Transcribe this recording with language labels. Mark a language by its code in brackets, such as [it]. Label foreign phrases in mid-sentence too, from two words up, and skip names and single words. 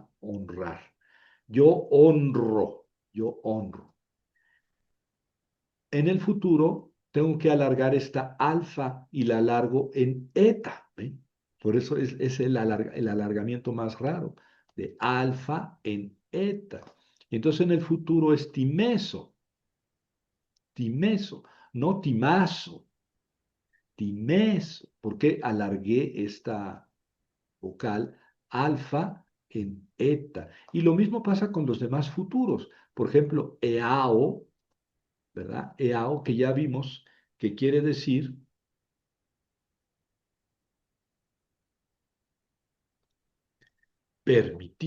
[es] Honrar. Yo honro, yo honro. En el futuro tengo que alargar esta alfa y la alargo en eta. ¿Ven? Por eso es el alargamiento más raro, de alfa en eta. Entonces en el futuro es [el] timeso, timeso, [es] no timazo. Times, porque alargué esta vocal alfa en eta. Y lo mismo pasa con los demás futuros. Por ejemplo, eao, ¿verdad? Eao, que ya vimos que quiere decir permitir.